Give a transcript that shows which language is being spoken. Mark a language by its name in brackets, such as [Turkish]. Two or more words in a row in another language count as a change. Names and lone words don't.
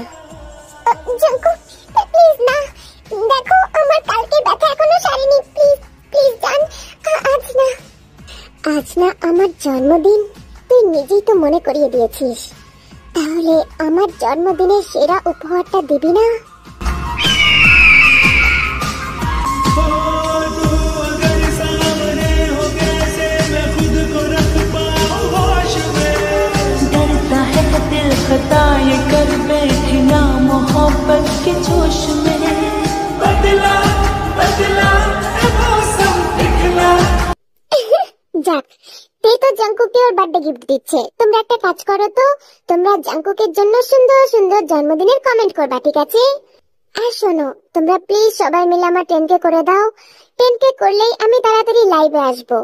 [Bangla] জাঙ্কুক, প্লিজ না, দেখো আমার কালকে ব্যথা এখনো সারেনি, [English] please please [Bangla] জান, আজ না। আজ না আমার জন্মদিন, তুই নিজেই তো মনে করিয়ে দিয়েছিস। তাহলে আমার জন্মদিনের সেরা উপহারটা দিবি না? [Hindi] डरता है दिल खता ये कर बैठी ना मोहब्बत के जोश में, बदला बदला मौसम दिखला। [Bangla] যাক, তে তো জাঙ্কুকে ওর [English] birthday gift [Bangla] দিচ্ছে। তোমরা একটা কাজ করো তো, তোমরা জাঙ্কুকের জন্য সুন্দর সুন্দর জন্মদিনের কমেন্ট করবা, ঠিক আছে? আর শোনো, তোমরা প্লিজ সবাই মিলে আমার 10K করে দাও। 10K করলেই আমি তাড়াতাড়ি লাইভে আসবো।